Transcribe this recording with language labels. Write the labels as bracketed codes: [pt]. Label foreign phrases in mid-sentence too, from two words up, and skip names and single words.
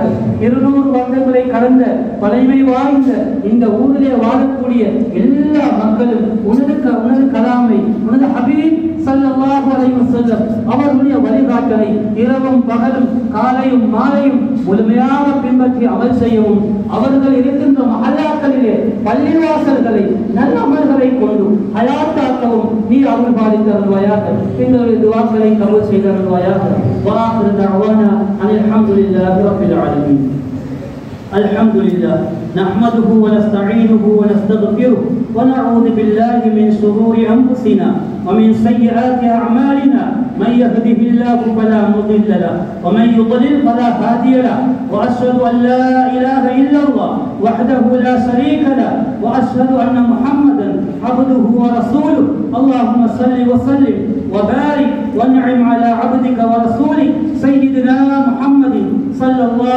[ta] 200 வருடங்களை கடந்த பழைமை வாய்ந்த இந்த ஊரிலே வாழக்கூடிய எல்லா மக்களும் உனது கலாமை, உனது ஹபீப் [ar] صلى الله عليه وسلم [ta] அவர்களுடைய வழிகாட்டலை இரவும் பகலும் காலையும் மாலையும் முழுமையாக பின்பற்றி அமல் செய்யவும், அவர்கள் இருக்கின்ற மஹல்லாக்களிலே பள்ளிவாசல்களை நல்ல அமல்களை கொண்டு ஹயாத்தாக்கவும் நீ அருள் பாலித்து அருள்வாயாக. எங்களுடைய துஆக்களை கபூல் செய்து அருள்வாயாக. [ar] وآخر دعوانا أن الحمد لله رب العالمين. الحمد لله نحمده ونستعينه ونستغفره ونعوذ بالله من شرور أنفسنا ومن سيئات أعمالنا من يهده الله فلا مضل له ومن يضلل فلا هادي له وأشهد أن لا إله إلا الله وحده لا شريك له وأشهد أن محمدا عبده ورسوله اللهم صل وسلم وبارك وانعم على عبدك ورسولك سيدنا محمد صلى الله